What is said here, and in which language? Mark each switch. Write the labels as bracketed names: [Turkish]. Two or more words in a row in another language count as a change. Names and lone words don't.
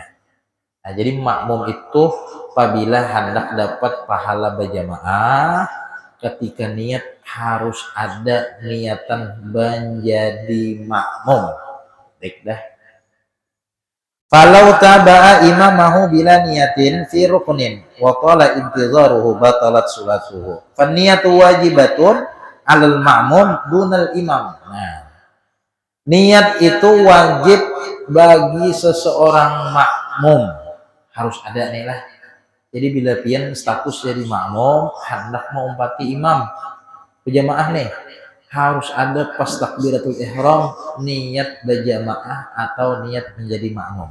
[Banjar] Nah, jadi makmum itu apabila hendak dapat pahala berjamaah, ketika niat harus ada niatan menjadi makmum. Baik dah. [Arabic] فلو تبع إمامه بلا نية في ركن وقال انتظاره بطلت صلاته. فالنية واجبة على المأموم دون الإمام. [Banjar] Nah, niat itu wajib bagi seseorang makmum. Harus ada nih lah. Jadi bila pian status jadi makmum, hendak mengumpati imam berjamaah nih, harus ada pas [Arabic] تكبيرة الإحرام [Banjar] niat berjamaah atau niat menjadi makmum.